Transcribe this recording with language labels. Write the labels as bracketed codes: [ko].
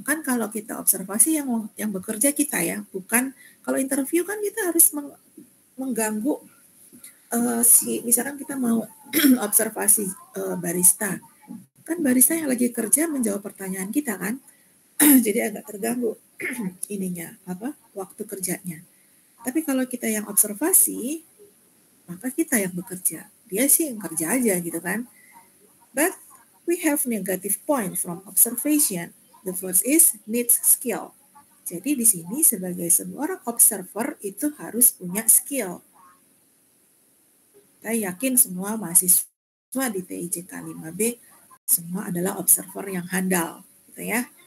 [id] Kan kalau kita observasi yang bekerja kita ya, bukan kalau interview kan kita harus mengganggu misalkan kita mau observasi barista. Kan barista yang lagi kerja menjawab pertanyaan kita kan. Jadi agak terganggu ininya waktu kerjanya. Tapi kalau kita yang observasi, maka kita yang bekerja. Dia sih yang kerja aja gitu kan. [en] But we have negative point from observation. The first is needs skill. [id] Jadi di sini sebagai seorang observer itu harus punya skill. Saya yakin semua mahasiswa di TIJK 5B semua adalah observer yang handal, gitu ya.